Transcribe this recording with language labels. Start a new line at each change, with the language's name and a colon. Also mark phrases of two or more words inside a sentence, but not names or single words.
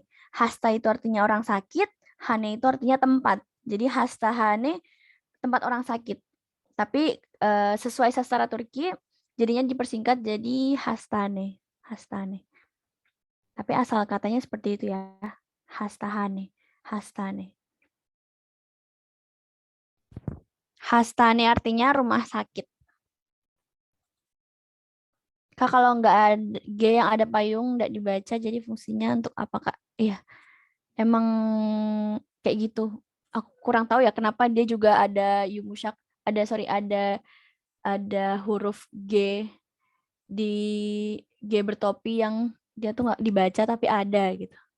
Indonesian: Hasta itu artinya orang sakit, hane itu artinya tempat. Jadi
Turkish: hasta hane
Indonesian: tempat orang sakit. Tapi sesuai sastra Turki jadinya dipersingkat jadi hastane. Hastane. Tapi asal katanya seperti itu ya. Hastahane. Hastane. Hastane artinya rumah sakit. Kak, kalau nggak ada G yang ada payung nggak dibaca, jadi fungsinya untuk apa, Kak? Iya, emang kayak gitu. Aku kurang tahu ya kenapa dia juga ada Yumusyak, ada huruf G di G bertopi yang dia tuh nggak dibaca tapi ada gitu.